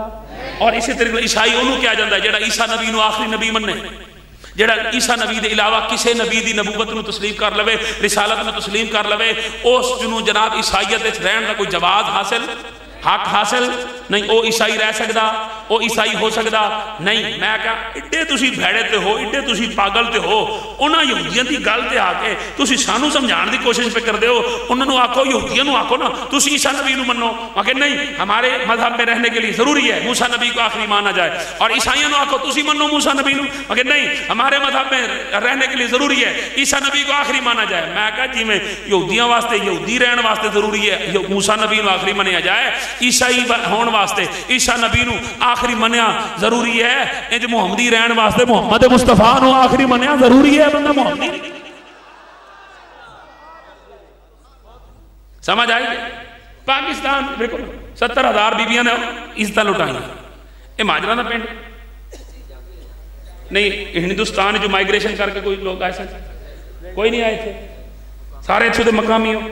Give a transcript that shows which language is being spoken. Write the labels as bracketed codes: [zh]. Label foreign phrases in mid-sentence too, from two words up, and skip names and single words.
[pa] اور اسی طریقے عیسائی انہوں کیا جاندہ ہے جیڑا عیسیٰ نبی نو آخری نبی مننے، جیڑا عیسیٰ نبی دے علاوہ کسی نبی دی نبوت نو تسلیم کر لوے، رسالت نو تسلیم کر لوے، اس جنہوں جناب عیسائیت رہن کا کوئی جواز حاصل حق حاصل نہیں. او عیسائی رہ سکتا؟ او عیسائی ہو سکتا نہیں. میں کہا اڈے تسی بھیڑے تے ہو، اڈے تسی پاگل تے ہو، انہاں یہودیاں دی گل تے آ کے تسی سانو سمجھان دی کوشش پہ کر دے ہو. انہاں نو آکھو یہودیاں نو آکھو نا تسی عیسیٰ نبی نو منو، [ur] کہ نہیں ہمارے مذہب میں رہنے کے لیے ضروری ہے موسیٰ نبی کو آخری مانا جائے. [pa] اور عیسائیوں نو آکھو تسی منو موسیٰ نبی نو، [ur] کہ نہیں ہمارے مذہب میں رہنے کے لیے ضروری ہے عیسیٰ نبی کو آخری مانا جائے. [pa] میں کہا جی میں یہودیاں واسطے یہودی رہن واسطے ضروری ہے موسیٰ نبی نو آخری منیا جائے، عیسائی ہون واسطے عیسیٰ نبی نو آخری منیا ضروری ہے، انج محمدی رہن واسطے محمد مصطفیٰ نو آخری منیا ضروری ہے. بندہ محمدی سمجھ آئی؟ پاکستان دیکھو 70,000 بیبیاں نے عزت لٹائیں. یہ ماجرہ نہ پینڈ نہیں. ہندوستان جو مائگریشن کر کے کوئی لوگ آئے سن کوئی نہیں آئے تھے, سارے اتھے مقامی ہو.